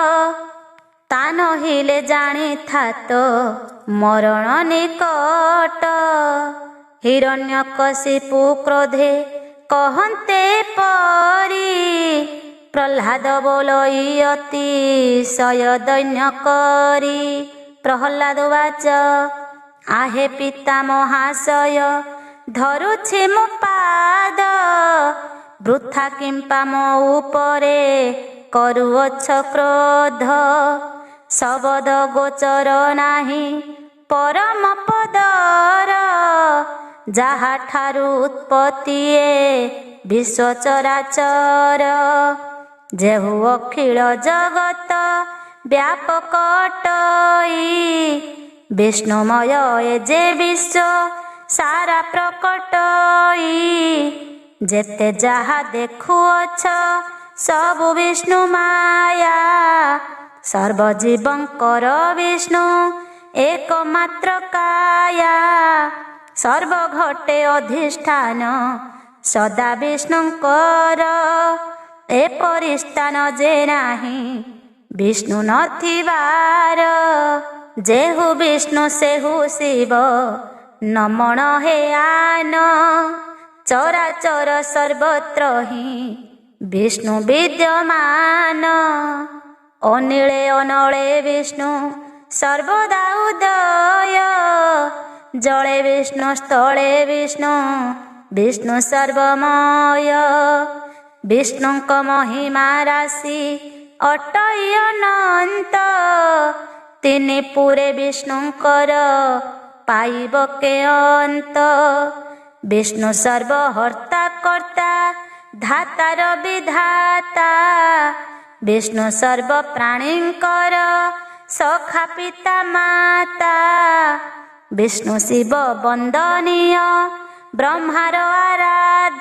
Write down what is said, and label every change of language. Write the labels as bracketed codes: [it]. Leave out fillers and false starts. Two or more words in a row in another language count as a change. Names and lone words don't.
[or] ତାନ ହିଲେ ଜାଣି ଥା ତୋ ମରଣ ନିକଟ ହିରଣ୍ୟକଶିପୁ କ୍ରୋଧେ କହନ୍ତେ ପରି ପ୍ରହ୍ଲାଦ ବୋଲଇ ଅତିଶୟ ଦୈନ୍ୟ କରି ପ୍ରହ୍ଲାଦ ଉବାଚ ଆହେ ପିତା ମହାଶୟ ଧରୁଛି ମୋ ପାଦ ବୃଥା କିମ୍ପା ମୋ ଉପରେ କରୁଅଛ କ୍ରୋଧ ଶବଦ ଗୋଚର ନାହିଁ ପରମ ପଦର ଯାହା ଠାରୁ ଉତ୍ପତ୍ତିଏ ବିଶ୍ୱ ଚରାଚର ଯେହୁ ଅଖିଳ ଜଗତ ବ୍ୟାପକ ଅଟଇ ବିଷ୍ଣୁମୟ ଏ ଯେ ବିଶ୍ୱ ସାରା ପ୍ରକଟଇ ଯେତେ ଯାହା ଦେଖୁଅଛ ସବୁ ବିଷ୍ଣୁ ମାୟା ସର୍ବଜୀବଙ୍କର ବିଷ୍ଣୁ ଏକମାତ୍ର କାୟା ସର୍ବ ଘଟେ ଅଧିଷ୍ଠାନ ସଦା ବିଷ୍ଣୁଙ୍କର ଏପରି ସ୍ଥାନ ଯେ ନାହିଁ ବିଷ୍ଣୁ ନଥିବାର ଯେହୁ ବିଷ୍ଣୁ ସେହୁ ଶିବ ନମନ ହେ ଆନ ଚରାଚର ସର୍ବତ୍ର ହିଁ ବିଷ୍ଣୁ ବିଦ୍ୟମାନ ଅନିଳେ ଅନଳେ ବିଷ୍ଣୁ ସର୍ବଦା ଉଦୟ ଜଳେ ବିଷ୍ଣୁ ସ୍ଥଳେ ବିଷ୍ଣୁ ବିଷ୍ଣୁ ସର୍ବମୟ ବିଷ୍ଣୁଙ୍କ ମହିମା ରାଶି ଅଟଇ ଅନନ୍ତ ତିନି ପୁରେ ବିଷ୍ଣୁଙ୍କର ପାଇବ କେ ଅନ୍ତ। ବିଷ୍ଣୁ ସର୍ବହର୍ତ୍ତା କର୍ତ୍ତା ଧାତାର ବିଧାତା। ବିଷ୍ଣୁ ସର୍ବ ପ୍ରାଣୀଙ୍କର ସଖା ପିତା ମାତା। ବିଷ୍ଣୁ ଶିବ ବନ୍ଦନୀୟ ବ୍ରହ୍ମାର ଆରାଧ୍ୟ।